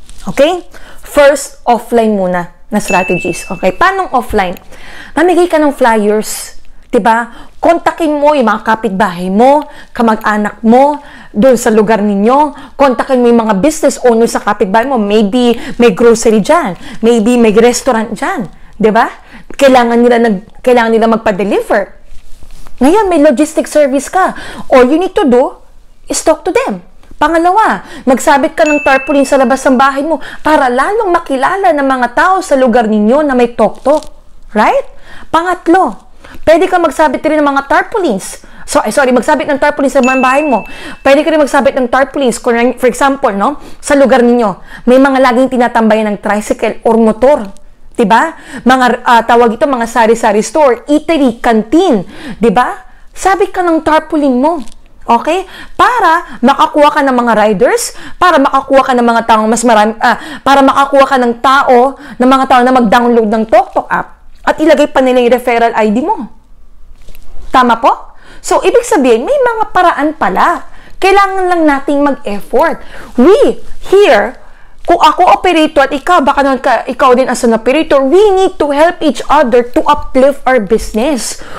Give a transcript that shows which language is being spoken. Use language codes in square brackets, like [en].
[tl] Okay? First, offline muna na strategies. Okay? Paano offline? Mamigay ka ng flyers. Diba? Kontakin mo yung mga kapitbahay mo, kamag-anak mo, doon sa lugar ninyo. Kontakin mo yung mga business owners sa kapitbahay mo. Maybe may grocery dyan. Maybe may restaurant dyan. Diba? Kailangan nila magpa-deliver. Ngayon, may logistic service ka. [en] All you need to do is talk to them. [tl] Pangalawa, magsabit ka ng tarpaulin sa labas ng bahay mo para lalong makilala ng mga tao sa lugar ninyo na may TokTok. Right? Pangatlo, pwede ka magsabit rin ng mga tarpaulins. Magsabit ng tarpaulins sa mga bahay mo. Pwede ka rin magsabit ng tarpaulins. For example, no, sa lugar ninyo, may mga laging tinatambayan ng tricycle or motor. Diba? Tawag ito, mga sari-sari store, eatery, canteen. Diba? Sabit ka ng tarpaulin mo. Okay? Para makakuha ka ng mga riders, para makakuha ka ng mga taong mas marami, para makakuha ka ng mga tao na mag-download ng TokTok app at ilagay pa nila yung referral ID mo. Tama po? So, ibig sabihin, may mga paraan pala. Kailangan lang nating mag-effort. [en] We, here, [tl] kung ako operator at ikaw, baka naman ikaw din [en] as an operator, we need to help each other to uplift our business.